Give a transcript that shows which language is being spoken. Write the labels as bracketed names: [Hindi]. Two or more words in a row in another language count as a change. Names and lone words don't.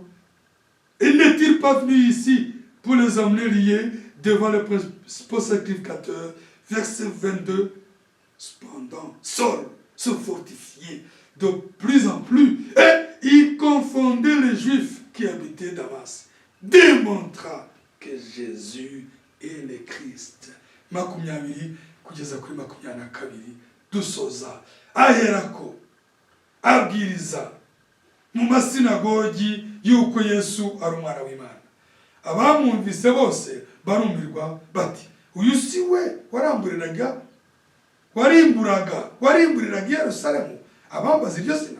[French] Et n'est-il pas venu ici pour les emmener liés devant le principal sacrificateur? Verset 22. Cependant, Saul se fortifiait de plus en plus et il confondait les Juifs qui habitaient Damas, démontra que Jésus est le Christ. [Kinyarwanda] 20 kugeza kuri 22 dusoza. Aherako abwiriza mu masinagogi yuko Yesu ari umwana w'Imana. Abamwumvise bose barumirwa bati, uyu si we warimburiraga Yerusalemu abambaza iryo zina?